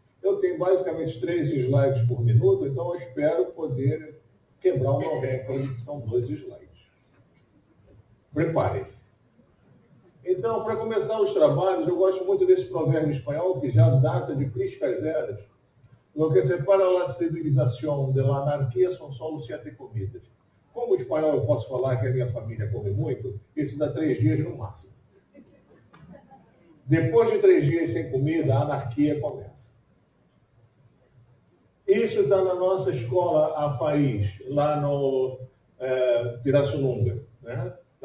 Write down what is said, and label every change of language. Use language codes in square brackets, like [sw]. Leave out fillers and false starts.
[pt] Eu tenho basicamente 3 slides por minuto, então eu espero poder quebrar o meu recorde, que são 2 slides. Preparem-se. Então, para começar os trabalhos, eu gosto muito desse provérbio espanhol, que já data de priscas eras. [es] Lo que separa la civilización de la anarquía son solo 7 comidas. [pt] Como espanhol eu posso falar que a minha família come muito, isso dá 3 dias no máximo. Depois de 3 dias sem comida, a anarquia começa. Isso está na nossa escola AFAIS, lá no Pirassununga, né?